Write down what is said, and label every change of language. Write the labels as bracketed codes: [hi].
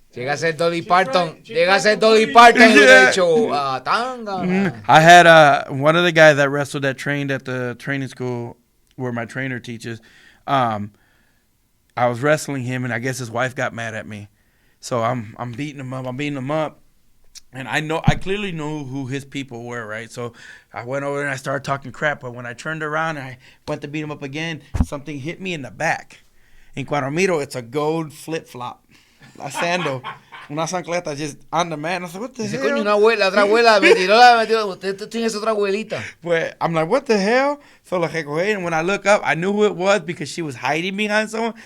[es] Llega a ser Dolly Parton. Llega a ser Dolly Parton. Atangana. [en] I had one of the guys that wrestled that trained at the training school where my trainer teaches. I was wrestling him, and I guess his wife got mad at me. So I'm beating him up. And I clearly knew who his people were, right? So I went over and I started talking crap. But when I turned around and I went to beat him up again, something hit me in the back. [es] En cuando miro, [en] it's a gold flip-flop. A sandal. [es] Una chancleta [en] just on the mat. I was like, what the [es] Dice, [en] hell? [es] coño, una abuela, otra abuela me metió. Usted tiene esa otra abuelita. [en] But I'm like, what the hell? So [es] la recogí, [en] and when I look up, I knew who it was because she was hiding behind someone.